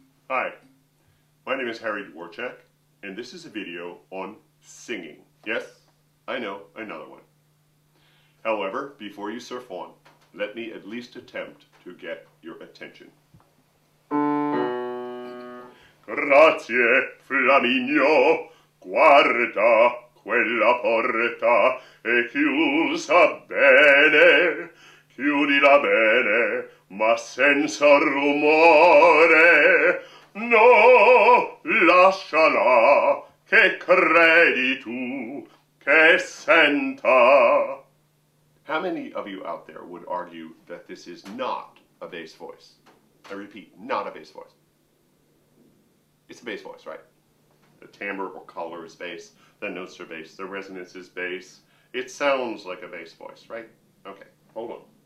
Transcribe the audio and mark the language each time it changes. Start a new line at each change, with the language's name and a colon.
English: Hi, my name is h-dworchak, and this is a video on singing. Yes, I know, another one. However, before you surf on, let me at least attempt to get your attention.
Italian: Grazie, Flaminio, guarda quella porta è chiusa bene, chiudila bene, ma senza rumore, no, lasciala, che credi tu, che senta.
English: How many of you out there would argue that this is not a bass voice? I repeat, not a bass voice. It's a bass voice, right? The timbre or color is bass, the notes are bass, the resonance is bass. It sounds like a bass voice, right? Okay, hold on.